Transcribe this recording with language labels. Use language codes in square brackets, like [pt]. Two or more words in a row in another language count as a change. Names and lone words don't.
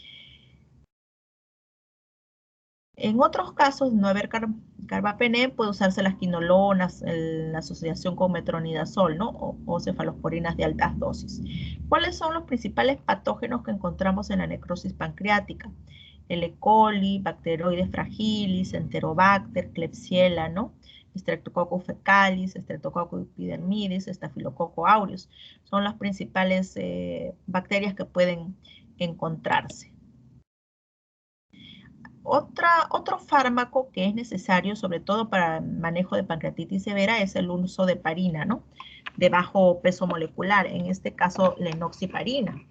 [es] En otros casos, no haber carbapenén, puede usarse las quinolonas, la asociación con metronidazol, ¿no? O cefalosporinas de altas dosis. ¿Cuáles son los principales patógenos que encontramos en la necrosis pancreática? El E. coli, Bacteroides fragilis, Enterobacter, Klebsiella, ¿no? Streptococcus fecalis, Streptococcus epidermidis, Staphylococcus aureus. Son las principales bacterias que pueden encontrarse. Otro fármaco que es necesario, sobre todo para el manejo de pancreatitis severa, es el uso de heparina, ¿no? De bajo peso molecular, en este caso la enoxaparina.